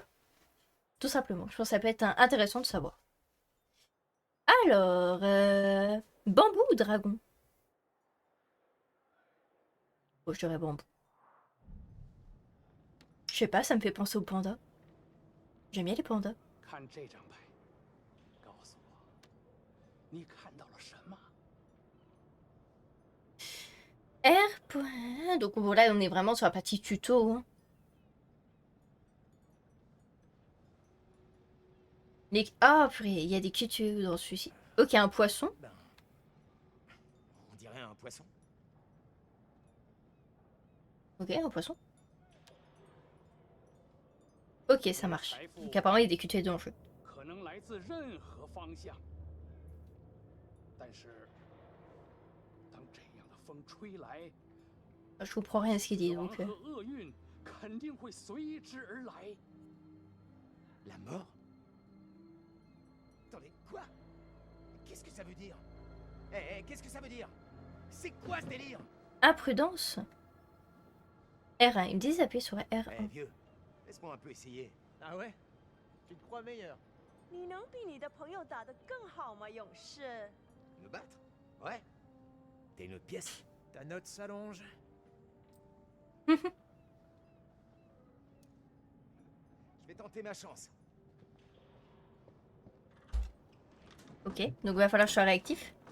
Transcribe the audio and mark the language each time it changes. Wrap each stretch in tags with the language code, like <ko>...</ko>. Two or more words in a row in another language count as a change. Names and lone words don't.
<fr>Tout simplement, je pense que ça peut être intéressant de savoir. Alors, bambou ou dragon? Bon, je dirais bambou. Je sais pas, ça me fait penser aux pandas. J'aime bien les pandas.</fr> <zh>看这张牌，告诉我，你看到了什么？</zh> <fr>R pour... Donc bon, là on est vraiment sur la partie tuto. Hein. Ah, purée, il y a des QTE dans celui-ci. Ok, un poisson. Ben... On dirait un poisson. Ok, un poisson. Ok, ça marche. Donc apparemment, il y a des QTE dans le jeu.</fr> <zh>可能来自任何方向，但是当这样的风吹来，</zh> <fr>Je comprends rien à ce qu'il dit,</fr> <zh>死亡</zh> <fr>donc...</fr> <zh>和厄运肯定会随之而来。</zh> <fr>La mort? Attendez, quoi? Qu'est-ce que ça veut dire? Qu'est-ce que ça veut dire? C'est quoi ce délire? Imprudence. R1, ils me disent d'appuyer sur R1. Vieux, laisse-moi un peu essayer. Ah ouais? Tu te crois meilleur?</fr> <zh>你能比你的朋友打得更好吗，勇士？</zh> <fr>Me battre? Ouais. T'as une autre pièce? Ta note s'allonge. Je vais tenter ma chance. Ok, donc il va falloir que je sois réactif.</fr>